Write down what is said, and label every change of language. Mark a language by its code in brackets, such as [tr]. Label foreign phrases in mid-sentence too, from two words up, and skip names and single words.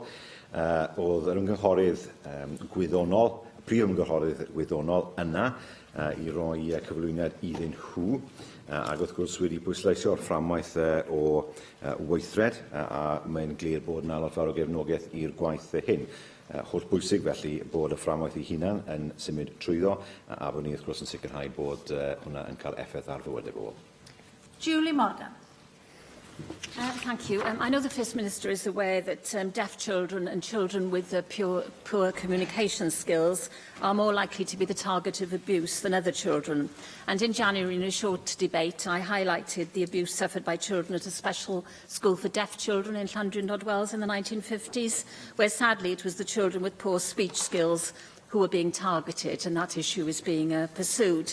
[cy] Oedd yr ymgynghorydd gwyddonol, prif ymgynghorydd gwyddonol yna i roi cyflwyniad iddyn nhw, ac wrth gwrs wedi pwysleisio'r fframwaith o weithred, a mae'n glir bod yna lot fawr o gefnogaeth i'r gwaith hyn. Holl bwysig felly bod y fframwaith ei hunan yn symud trwyddo, a bod ni wrth gwrs yn sicrhau bod hwnna yn cael effaith ar fywydau bobl. Julie Morgan. [en] Thank you. I know the First Minister is aware that deaf children and children with poor communication skills are more likely to be the target of abuse than other children. And in January, in a short debate, I highlighted the abuse suffered by children at a special school for deaf children in Llandrindod Wells in the 1950s, where sadly it was the children with poor speech skills who were being targeted, and that issue is being pursued.